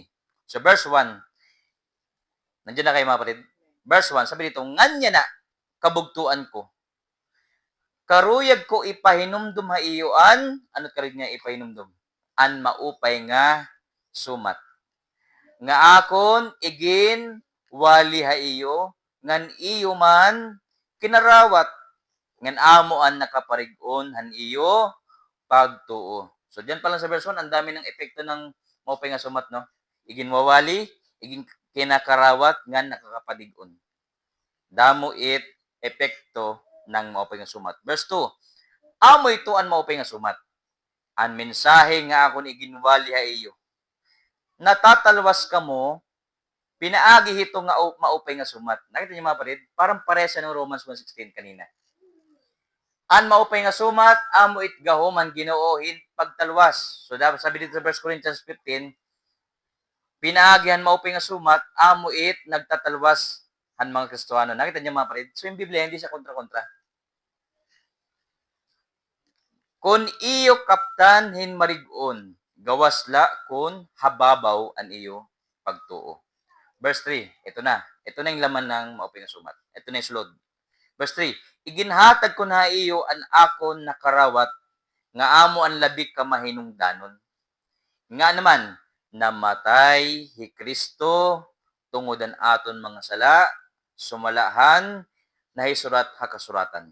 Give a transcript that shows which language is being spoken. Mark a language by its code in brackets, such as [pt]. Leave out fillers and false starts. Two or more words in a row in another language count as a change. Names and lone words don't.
[en] So verse 1. [tl] Nandiyan na kayo mga kapatid. [war] Verse 1, [tl] sabi dito, [war] nganya na kabugtuan ko. Karuyag ko ipahinumdum ha iyoan, ano't karig nga ipahinumdum? An maupay nga sumat. Nga akon igin wali ha iyo, ngan iyo man kinarawat, ngan amo an nakaparigon han iyo pagtuo. [tl] So diyan pa lang sa verse 1, ang dami ng epekto ng [war] maupay nga sumat, [tl] no? [war] Igin wawali, igin kinakarawat, ngan nakakapadigon. Damo it epekto ng maupay nga sumat. Verse 2, amo ito an maupay nga sumat. An mensahe nga akon iginwali ha iyo. Natatalwas ka mo, pinaagi hito nga maupay nga sumat. [tl] Nakita niyo mga kapatid? Parang paresa ng Romans 1:16 kanina. [war] An maupay nga sumat, amo it gahuman Ginoohin pagtalwas. [tl] So dapat sabi dito sa 1 Corinthians 15, [war] pinaagihan maupay nga sumat, amo it nagtatalwas han mga Kristiyano. [tl] Nakita niyo mga kapatid? So yung Biblia hindi siya kontra-kontra. [war] Kun iyo kaptan hin marigon, gawasla kun hababaw an iyo pagtuo. Verse 3, [tl] ito na. Ito na yung laman ng [war] maupay nga sumat. [tl] Ito na yung sulod. [war] Verse 3, iginhatag ko na iyo an akon nakarawat, nga amo an labik ka mahinungdanon. Nga naman, namatay hi Kristo tungod an aton mga sala, sumalahan, nahisurat hakasuratan.